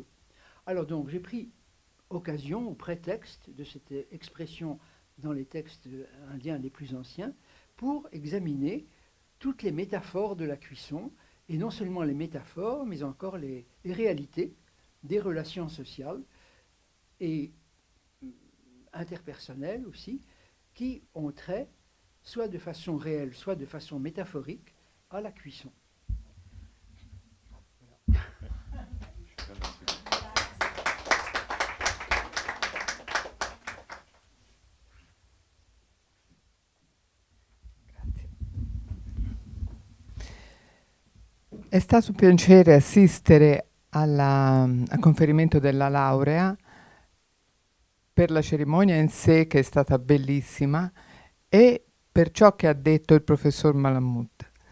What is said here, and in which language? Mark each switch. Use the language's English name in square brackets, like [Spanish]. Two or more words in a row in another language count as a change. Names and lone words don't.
[French] Alors donc, j'ai pris occasion ou prétexte de cette expression dans les textes indiens les plus anciens pour examiner toutes les métaphores de la cuisson, et non seulement les métaphores, mais encore les réalités des relations sociales et interpersonnelles aussi, qui ont trait, soit de façon réelle, soit de façon métaphorique, à la cuisson. Voilà. [Italian] È stato un piacere assistere al conferimento della laurea, per la cerimonia in sé che è stata bellissima e per ciò che ha detto il professor Malamud.